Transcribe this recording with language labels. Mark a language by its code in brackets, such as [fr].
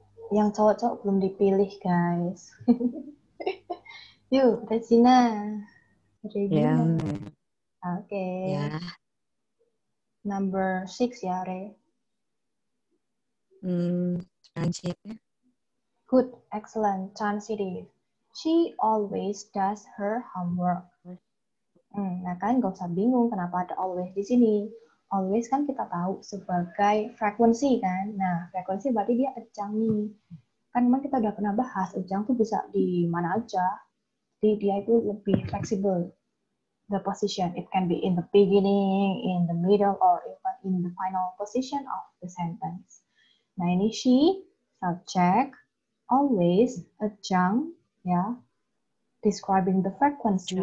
[id] Yang cowok-cowok belum dipilih, guys. Yuk, Regina. Regina. Oke. Ya, [en] Number 6 ya, Re. transitive. Good, excellent, transitive. She always does her homework. [id] Nah kan gak usah bingung kenapa ada always di sini. Always kan kita tahu sebagai frekuensi kan. Nah, frekuensi berarti dia ejang nih. Kan memang kita udah pernah bahas, ejang tuh bisa di mana aja. Jadi dia itu lebih fleksibel. [en] The position, it can be in the beginning, in the middle, or even in the final position of the sentence. [id] Nah ini she, subject, always, ejang, ya, [en] describing the frequency.